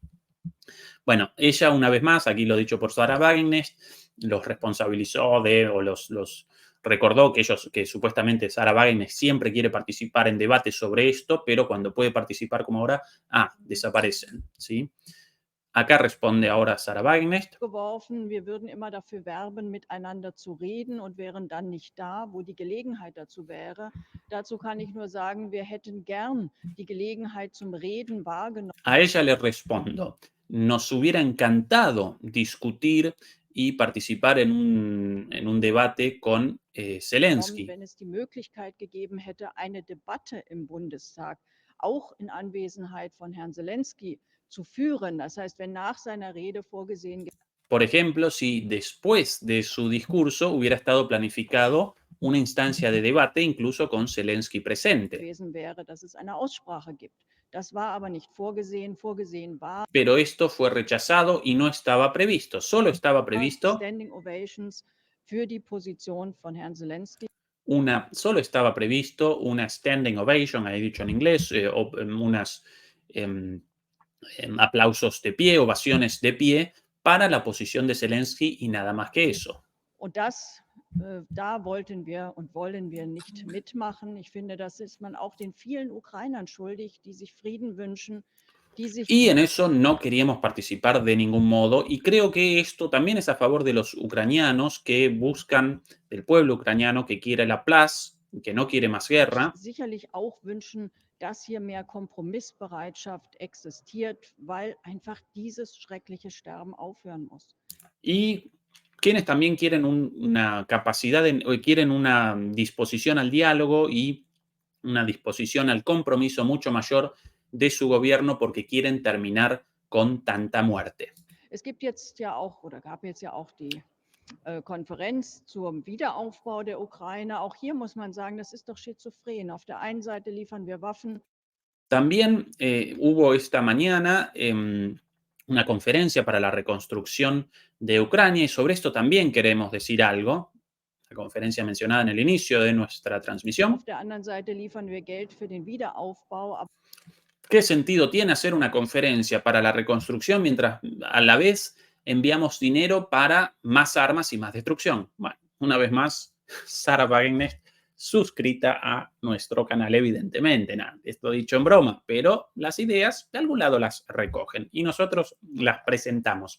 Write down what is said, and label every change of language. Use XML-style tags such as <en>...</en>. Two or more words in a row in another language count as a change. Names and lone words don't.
<es>Bueno, ella una vez más, aquí lo dicho por Sarah Wagenknecht, los responsabilizó o los recordó que supuestamente Sarah Wagenknecht siempre quiere participar en debates sobre esto, pero cuando puede participar como ahora, desaparecen, ¿sí? Acá responde ahora Sarah Wagenknecht.</es> <de>Wir würden immer dafür werben, miteinander zu reden und wären dann nicht da, wo die Gelegenheit dazu wäre. Dazu kann ich nur sagen, wir hätten gern die Gelegenheit zum Reden wahrgenommen.</de> <es>A ella le respondo, nos hubiera encantado discutir y participar en un debate con Zelensky.</es> <de>Wenn es die Möglichkeit gegeben hätte, eine Debatte im Bundestag, auch in Anwesenheit von Herrn Zelensky, zu führen. Das heißt, wenn nach seiner Rede vorgesehen.</de> <es>Por ejemplo, si después de su discurso hubiera estado planificado una instancia de debate, incluso con Zelensky presente.</es> <de>Gewesen wäre, dass es eine Aussprache gibt. Das war aber nicht vorgesehen. Vorgesehen war.</de> <es>Pero esto fue rechazado y no estaba previsto. Solo estaba previsto.</es> <en>Standing ovations</en> <de>für die Position von Herrn Zelensky.</de> <es>Solo estaba previsto una</es> <en>standing ovation,</en> <es>he dicho en inglés, unas aplausos de pie, ovaciones de pie para la posición de Zelensky y nada más que eso.</es> <de>Und das, da wollten wir und wollen wir nicht mitmachen. Ich finde, das ist man auch den vielen Ukrainern schuldig, die sich Frieden wünschen.</de> <es>Y en eso no queríamos participar de ningún modo y creo que esto también es a favor de los ucranianos que buscan, del pueblo ucraniano que quiere la paz, que no quiere más guerra.</es> <de>Sicherlich auch wünschen, dass hier mehr Kompromissbereitschaft existiert, weil einfach dieses schreckliche Sterben aufhören muss.</de> <es>Y quienes también quieren una capacidad, quieren una disposición al diálogo y una disposición al compromiso mucho mayor de su gobierno porque quieren terminar con tanta muerte.</es> <de>Es gibt jetzt ja auch oder gab jetzt ja auch die Konferenz zum Wiederaufbau der Ukraine. Auch hier muss man sagen, das ist doch schizophren. Auf der einen Seite liefern wir Waffen.</de> <es>También hubo esta mañana una conferencia para la reconstrucción de Ucrania y sobre esto también queremos decir algo. La conferencia mencionada en el inicio de nuestra transmisión.</es> <de>Auf der anderen Seite liefern wir Geld für den Wiederaufbau.</de> <es>¿Qué sentido tiene hacer una conferencia para la reconstrucción mientras a la vez enviamos dinero para más armas y más destrucción? Bueno, una vez más, Sarah Wagenknecht suscrita a nuestro canal, evidentemente. Nada, esto dicho en broma, pero las ideas de algún lado las recogen y nosotros las presentamos.</es>